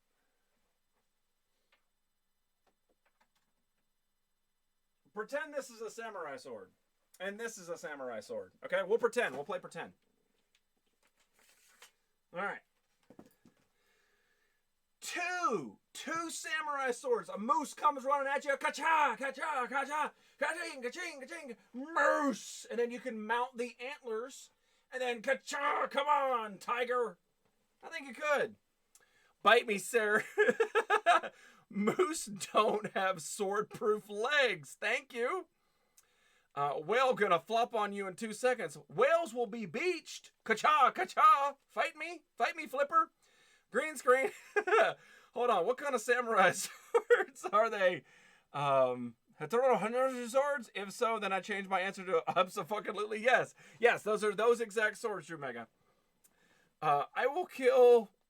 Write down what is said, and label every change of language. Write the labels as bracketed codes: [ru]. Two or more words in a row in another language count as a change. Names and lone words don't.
[en] Pretend this is a samurai sword. And this is a samurai sword. Okay, we'll pretend. We'll play pretend. Alright. 2 samurai swords. A moose comes running at you. Ka-cha, ka-cha, ka-cha, ka-ching, ka-ching, ka-ching. Moose! And then you can mount the antlers. And then ka-cha, come on, tiger. I think you could. Bite me, sir. Moose don't have sword-proof legs. Thank you. Whale gonna flop on you in 2 seconds. Whales will be beached. Ka-cha, ka-cha. Fight me, flipper. Green screen. Hold on. What kind of samurai swords are they? Hatoro swords? If so, then I change my answer to abso-fucking-lutely yes. Yes, those are those exact swords, Drew Mega. I will kill...